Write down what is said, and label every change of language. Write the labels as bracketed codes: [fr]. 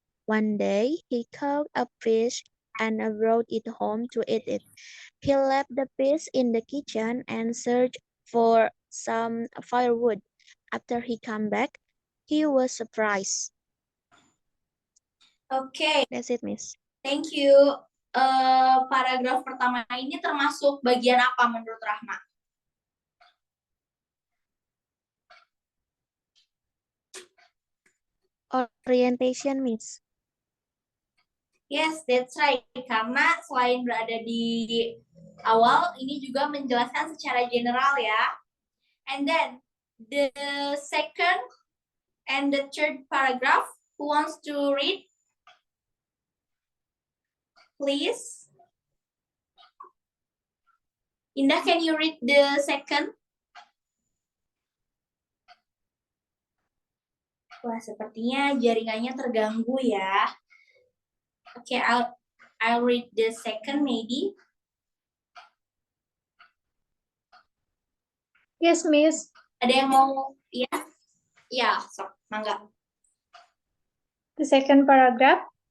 [en] One day, he caught a fish and brought it home to eat it. He left the fish in the kitchen and searched for some firewood. After he came back, he was surprised. Oke, That's it, Miss. thank you. [id] Paragraf pertama ini termasuk bagian apa menurut Rahma? [en] Orientation, Miss. Yes, that's right. [id] Karena selain berada di awal, ini juga menjelaskan secara general ya. [en] And then, the second and the third paragraph, who wants to read? Please. Indah, can you read the second? [id] Wah, sepertinya jaringannya terganggu ya. [en] Oke, I'll read the second maybe. Yes, Miss. [id] Ada yang mau? Ya? Ya, [su] sok, mangga. [en] The second paragraph.